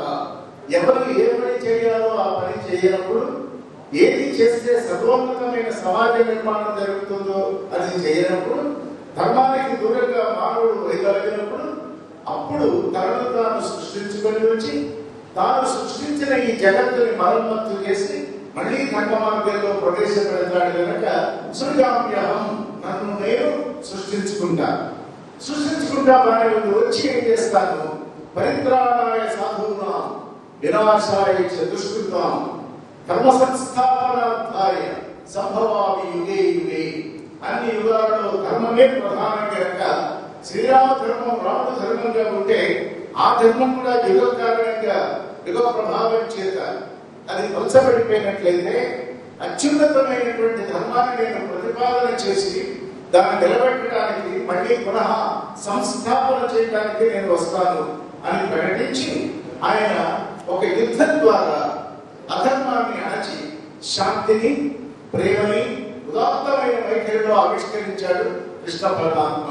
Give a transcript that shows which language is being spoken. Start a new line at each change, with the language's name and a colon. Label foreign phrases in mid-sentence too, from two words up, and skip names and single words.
Telugu: ఎవరు ఏ పని చేయాలో ఆ పని చేయనప్పుడు, ఏది చేస్తే సర్వోన్నతమైన సమాజ నిర్మాణం జరుగుతుందో అది చేయనప్పుడు, ధర్మానికి దూరంగా మానవుడు వైదొలగినప్పుడు, అప్పుడు తనను తాను సృష్టించుకొని వచ్చి తాను సృష్టించిన ఈ జగత్తుని మరమ్మత్తు చేసి మళ్ళీ ధర్మ మార్గంలో ప్రవేశపెడతాడు కనుక సృజామ్యహం, నన్ను నేను సృష్టించుకుంటా బాగా వచ్చి ఏం చేస్తాను,
Sanskrit: పరిత్రాణాయ సాధూనాం వినాశాయ చ దుష్కృతాం ధర్మ సంస్థాపనార్థాయ సంభవామి యుగే యుగే.
Telugu: అన్ని యుగాలలో ధర్మమే ప్రధానం కనుక శ్రీరామ ధర్మం రాముడు ధర్మంగా ఉంటే ఆ ధర్మం కూడా యుగ కారణంగా యుగ ప్రభావం చేత అది పలచబడిపోయినట్లయితే అత్యున్నతమైనటువంటి ధర్మాన్ని నేను ప్రతిపాదన చేసి దాన్ని నిలబెట్టడానికి మళ్ళీ పునః సంస్థాపన చేయడానికి నేను వస్తాను అని ప్రకటించి ఆయన ఒక యుద్ధం ద్వారా అధర్మాన్ని అణచి శాంతిని, ప్రేమని ఉదాత్తమైన వైఖరిలో ఆవిష్కరించాడు కృష్ణ పరమాత్మ.